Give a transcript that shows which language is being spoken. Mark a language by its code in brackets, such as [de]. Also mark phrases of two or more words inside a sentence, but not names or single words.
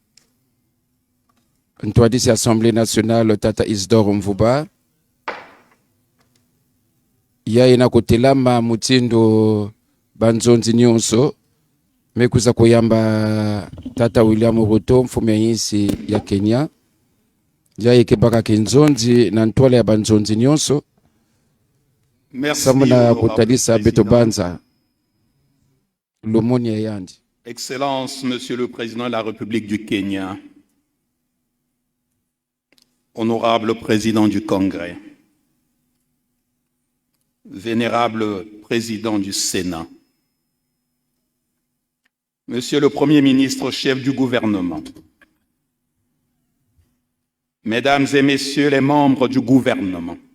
[ktu] ntwadisi [fr] Assemblée nationale [ktu] tata Isidore Mvouba yaye na kutelama mutindo banzonzi nyonso mekuza kuyamba tata William Ruto mfumu ya insi ya Kenya yaye kebaka kinzonzi na ntwala ya banzonzi nyonso. [fr] Merci, [ktu] Samuna honorable kutalisa beto président. banza lomoni ya yandi. [fr] Excellence, Monsieur le Président de la République du Kenya, honorable Président du Congrès, vénérable Président du Sénat, Monsieur le Premier ministre, chef du gouvernement, Mesdames et Messieurs les membres du gouvernement,